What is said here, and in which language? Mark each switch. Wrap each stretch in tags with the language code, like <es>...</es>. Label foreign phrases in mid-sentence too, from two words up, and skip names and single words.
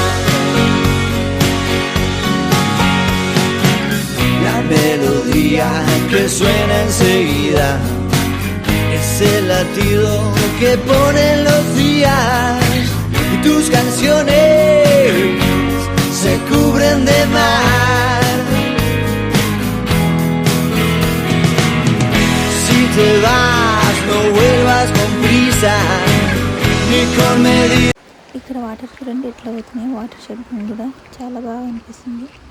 <es>La melodía que suena enseguida es el latido que ponen los días y tus canciones se cubren de mar. Si te vas no vuelvas con prisa ni con medida.</es> <te>ఇక్కడ వాటర్ చూడండి ఎట్లా అవుతున్నాయి.</te> <en>water shed</en> <te>కూడా చాలా బాగా అనిపిస్తుంది.</te>